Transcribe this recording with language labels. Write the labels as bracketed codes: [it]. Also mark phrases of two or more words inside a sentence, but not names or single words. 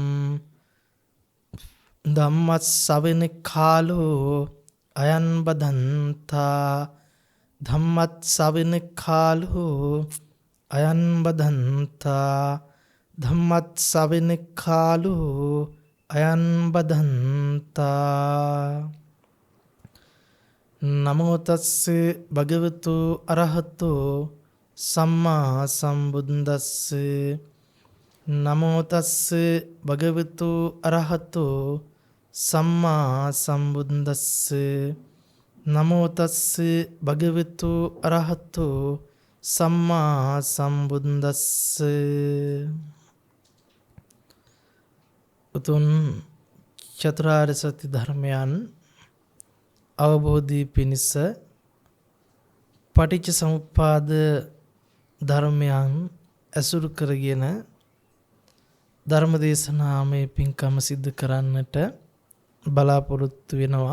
[pi] धम्मस्सवने कालो अयं बधन्ता धम्मस्सवने कालो अयं बधन्ता धम्मस्सवने कालो अयं बधन्ता नमो तस्से भगवतो अरहतो सम्मा संबुद्दस्से नमो तस्से भगवतो अरहतो सम्मा संबुद्दस्से नमो तस्से भगवतो अरहतो सम्मा संबुद्दस्से [si] උතුම් චතුරාර්ය සත්‍ය ධර්මයන් අවබෝධී පිණිස පටිච්ච සමුප්පාද ධර්මයන් ඇසුරු කරගෙන ධර්ම දේශනාමය පින්කම සිද්ධ කරන්නට බලාපොරොත්තු වෙනවා.